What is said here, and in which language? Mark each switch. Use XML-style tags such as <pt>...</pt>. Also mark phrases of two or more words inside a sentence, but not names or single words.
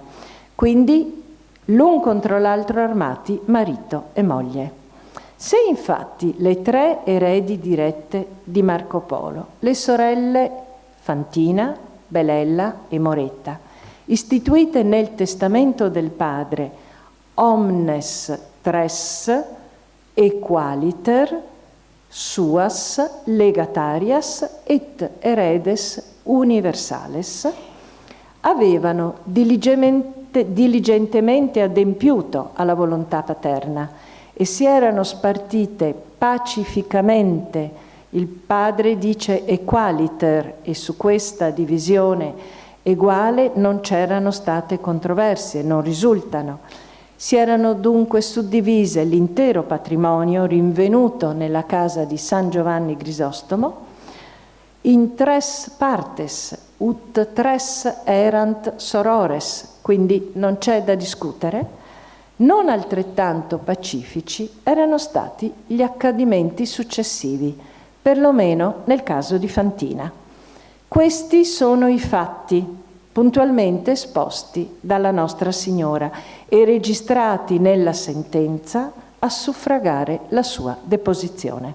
<it>Quindi l'un contro l'altro armati, marito e moglie. Se infatti le 3 eredi dirette di Marco Polo, le sorelle Fantina, Belella e Moretta, istituite nel testamento del padre</it> <la>omnes tres equaliter suas legatarias et heredes universales,</la> <it>avevano diligentemente adempiuto alla volontà paterna e si erano spartite pacificamente. Il padre dice equaliter e su questa divisione Eguale non c'erano state controversie, non risultano. Si erano dunque suddivise l'intero patrimonio rinvenuto nella casa di San Giovanni Grisostomo</it> <la>in tres partes, ut tres erant sorores,</la> <it>quindi non c'è da discutere. Non altrettanto pacifici erano stati gli accadimenti successivi, perlomeno nel caso di Fantina. Questi sono i fatti puntualmente esposti dalla Nostra Signora e registrati nella sentenza a suffragare la sua deposizione.</it>